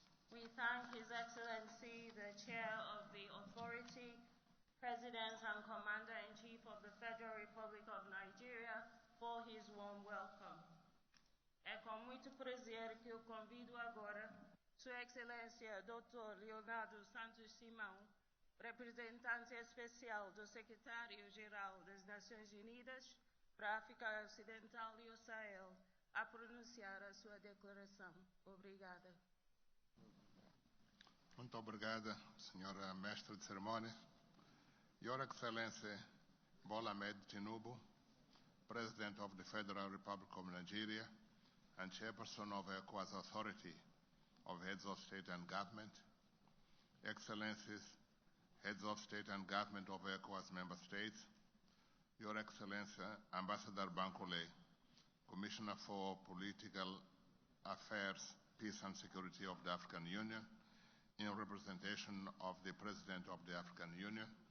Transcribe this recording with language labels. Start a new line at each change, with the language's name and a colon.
English: We thank His Excellency, the Chair of the Authority, President and Commander-in-Chief of the Federal Republic of Nigeria, for his warm welcome.
Portuguese: É com muito prazer que eu convido agora Sua Excelência Dr. Leonardo Santos Simão, representante especial do Secretário-Geral das Nações Unidas para a África Ocidental e o Sahel, a pronunciar a sua declaração. Obrigada. Muito obrigada, Senhora Mestre de Cerimônia.
English: Your Excellency Bola Ahmed Tinubu, President of the Federal Republic of Nigeria and Chairperson of ECOWAS Authority of Heads of State and Government, Excellencies, Heads of State and Government of ECOWAS Member States, Your Excellency Ambassador Bankole, Commissioner for Political Affairs, Peace and Security of the African Union, in representation of the President of the African Union,